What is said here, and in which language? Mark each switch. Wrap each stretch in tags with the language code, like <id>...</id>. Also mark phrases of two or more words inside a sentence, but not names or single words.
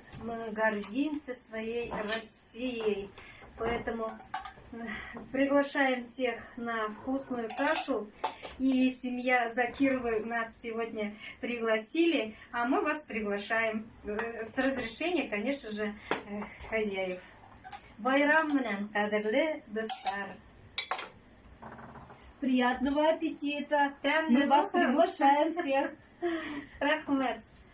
<ru>Мы гордимся своей Россией. Поэтому приглашаем всех на вкусную кашу. И семья Закировой нас сегодня пригласили, а мы вас приглашаем с разрешения, конечно же, хозяев.</ru> <ba>Байрам менән, кадерле достар.</ba> <ru>Приятного аппетита.</ru> <tt>Тәмле</tt> <ru>Мы вас</ru> <tt>булсын.</tt> <ru>приглашаем всех.</ru> <tt>Рахмәт.</tt>